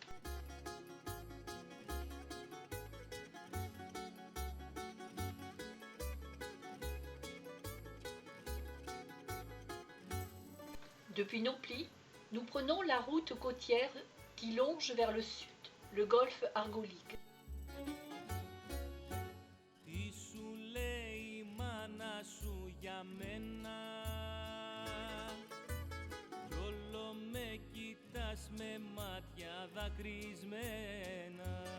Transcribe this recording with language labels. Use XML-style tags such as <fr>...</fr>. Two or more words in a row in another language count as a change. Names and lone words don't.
<fr>Depuis Nauplie, nous prenons la route côtière qui longe vers le sud, le golfe Argolique.</fr> <el>Τι σου λέει η μάνα σου για μένα, κι όλο με κοιτάς με μάτια δακρυσμένα.</el>